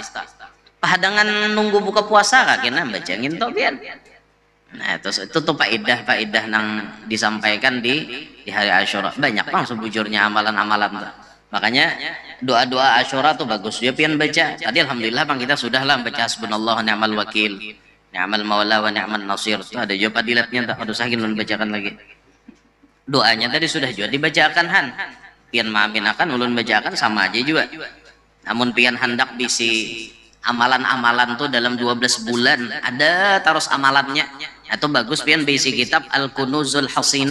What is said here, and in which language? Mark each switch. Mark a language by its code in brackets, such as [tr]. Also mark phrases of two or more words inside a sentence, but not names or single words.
[bjn] Pahadangan nunggu buka puasa kakina baca nginto pian. Nah, itu tuh faedah nang disampaikan di hari Asyura. Banyak bang sebujurnya amalan-amalan tuh. Makanya doa-doa Asyura tuh bagus dia pian baca. Tadi alhamdulillah bang kita sudah lah baca [ar] حسبنا الله نعم الوكيل نعم المولى ونعم النصير. [bjn] Tuh ada juga padilatnya tak harus lagi bacakan lagi. Doanya tadi sudah juga dibacakan han. Pian maaminakan ulun bacakan sama aja juga. Namun pian hendak bisi amalan-amalan tuh dalam 12 bulan ada terus amalannya. Atau bagus pian bisi kitab Al-Kunuzul Hasinah.